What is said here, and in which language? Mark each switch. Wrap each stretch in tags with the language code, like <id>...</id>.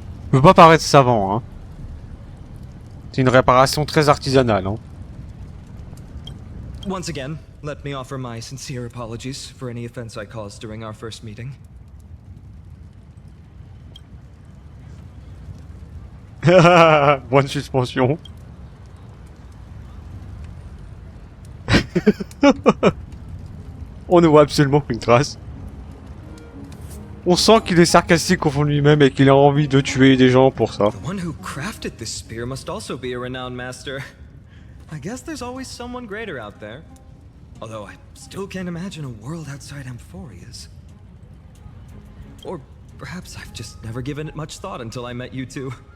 <fr>Je veux pas paraître savant, hein. C'est une réparation très artisanale, hein.</fr> <en>Once again, let me offer my sincere apologies for any offense I caused during our first meeting.</en> <fr>Bonne suspension. On ne voit absolument aucune trace. On sent qu'il est sarcastique au fond de lui-même et qu'il a envie de tuer des gens pour ça.</fr> <en>The one who crafted this spear must also be a renowned master. I guess there's always someone greater out there. Although I still can't imagine a world outside Amphoria's. Or perhaps I've just never given it much thought until I met you two.</en>